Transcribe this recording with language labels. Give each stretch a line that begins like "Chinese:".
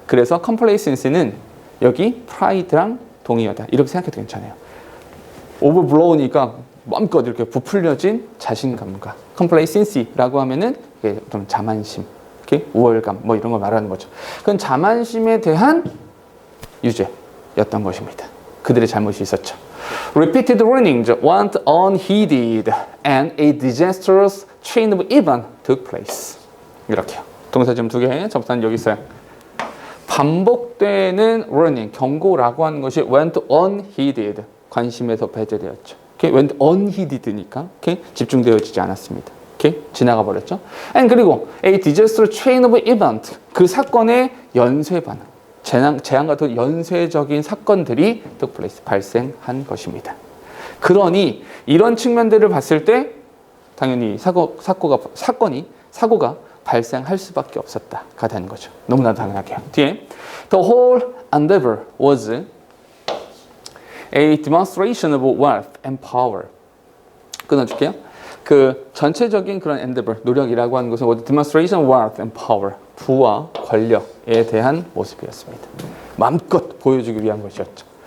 Korean: 그래서 complacency는 여기 pride랑 동의어다. 이렇게 생각해도 괜찮아요. overblow니까 마음껏 이렇게 부풀려진 자신감과, complacency라고 하면은 이게 좀 자만심, 이렇게 우월감 뭐 이런 걸 말하는 거죠. 그건 자만심에 대한 유죄였던 것입니다. 그들의 잘못이 있었죠.
English: Repeated warnings went unheeded and a disastrous chain of events took place.
Korean: 이렇게요. 동사 지금 두 개, 접사는 여기 있어요. 반복되는 warning, 경고라고 하는 것이
English: went unheeded,
Korean: 관심에서 배제되었죠.
English: Okay? went unheeded니까 okay?
Korean: 집중되어지지 않았습니다. okay? 지나가 버렸죠. And 그리고
English: a disastrous chain of events,
Korean: 그 사건의 연쇄 반응, 재앙 같은 연쇄적인 사건들이
English: took place,
Korean: 발생한 것입니다. 그러니 이런 측면들을 봤을 때 당연히 사고가 발생할 수밖에 없었다가 되는 거죠. 너무나 당연하게요. 뒤에
English: the whole endeavor was a demonstration of wealth and power.
Korean: 끊어줄게요. 그 전체적인 그런 endeavor, 노력이라고 하는 것은
English: demonstration of wealth and power,
Korean: 부와 권력에 대한 모습이었습니다. 마음껏 보여주기 위한 것이었죠.